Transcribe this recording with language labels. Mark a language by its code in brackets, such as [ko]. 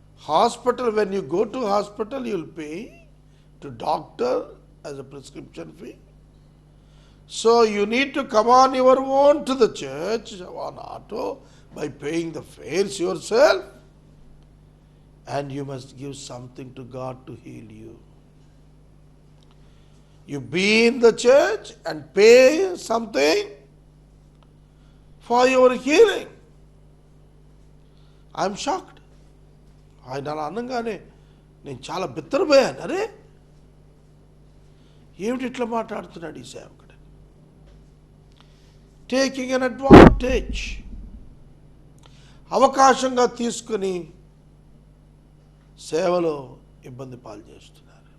[en] Hospital, when you go to hospital you will pay to doctor as a prescription fee. So you need to come on your own to the church on auto by paying the fares yourself, and you must give something to God to heal you. You be in the church and pay something for your healing. I am shocked. [te] ఆయన అలా అనగానే నేను చాలా బిత్తరపోయాను. అరే, ఏమిటి ఇట్లా మాట్లాడుతున్నాడు ఈ సేవకుడు? [en] taking an advantage, [te] అవకాశంగా తీసుకుని సేవలో ఇబ్బంది పాలు చేస్తున్నారు.